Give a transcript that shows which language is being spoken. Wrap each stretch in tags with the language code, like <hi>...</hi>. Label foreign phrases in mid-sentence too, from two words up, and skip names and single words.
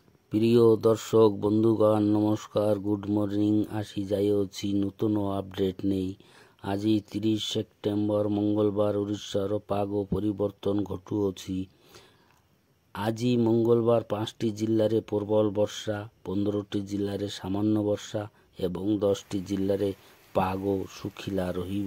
<or>ପ୍ରିୟ ଦର୍ଶକ ବନ୍ଧୁଗଣ ନମସ୍କାର,</or> <en>good morning.</en> <or>ଆସି যাইଅଛି ନୂତନ ଅପଡେଟ୍ ନେଇ। ଆଜି 30 ସେପ୍ଟେମ୍ବର ମଙ୍ଗଳବାର ଓଡ଼ିଶାର ପାଗ ପରିବର୍ତ୍ତନ ଘଟୁଅଛି। ଆଜି ମଙ୍ଗଳବାର 5ଟି ଜିଲ୍ଲାରେ ପ୍ରବଳ ବର୍ଷା, 15ଟି ଜିଲ୍ଲାରେ ସାମାନ୍ୟ ବର୍ଷା ଏବଂ 10ଟି ଜିଲ୍ଲାରେ ପାଗ ଶୁଖିଲା ରହିବ।</or>